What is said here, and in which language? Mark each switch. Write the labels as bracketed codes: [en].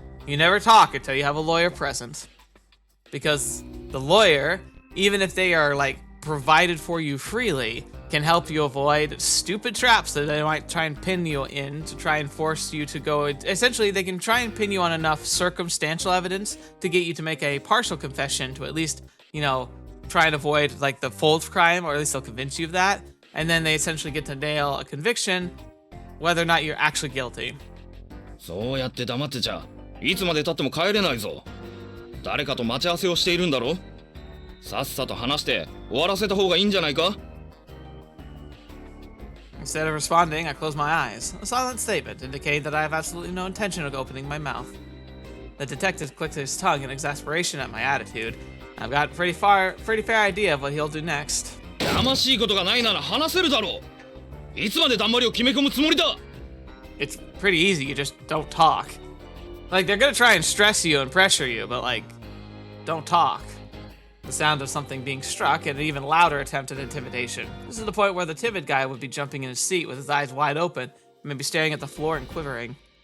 [en] You never talk until you have a lawyer present. Because the lawyer, even if they are, like, provided for you freely, can help you avoid stupid traps that they might try and pin you in to try and force you to go. Essentially, they can try and pin you on enough circumstantial evidence to get you to make a partial confession to at least, you know, try and avoid, like, the full crime, or at least they'll convince you of that. And then they essentially get to nail a conviction, whether or not you're actually guilty. [ja] そうやって黙ってちゃいつまで経っても帰れないぞ。誰かと待ち合わせをしているんだろ。さっさと話して終わらせた方がいいんじゃないか? [en] Instead of responding, I close my eyes. A silent statement indicating that I have absolutely no intention of opening my mouth. The detective clicked his tongue in exasperation at my attitude. I've got a pretty fair idea of what he'll do next. [ja] やましいことがないなら話せるだろう。いつまでだんまりを決め込むつもりだ。 [en] It's pretty easy, you just don't talk. Like, they're gonna try and stress you and pressure you, but like, don't talk. The sound of something being struck and an even louder attempt at intimidation. This is the point where the timid guy would be jumping in his seat with his eyes wide open, maybe staring at the floor and quivering.